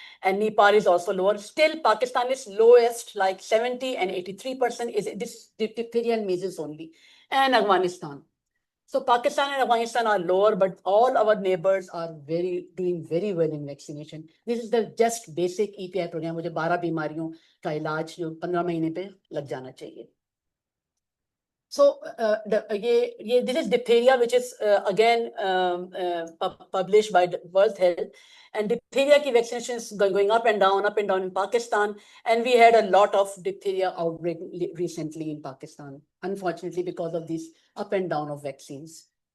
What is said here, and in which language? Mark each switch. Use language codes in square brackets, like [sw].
[en] And Nepal is also lower. Still, Pakistan is lowest, like 70 and 83% is this diphtheria and measles only. And Afghanistan. So Pakistan and Afghanistan are lower, but all our neighbors are doing very well in vaccination. This is the just basic EPI program. [ur] मुझे 12 बीमारियों का इलाज जो 15 महीने पे लग जाना चाहिए. [en] So this is diphtheria, which is again published by the World Health. And diphtheria ki vaccination is going up and down in Pakistan. And we had a lot of diphtheria outbreak recently in Pakistan, unfortunately, because of these up and down of vaccines.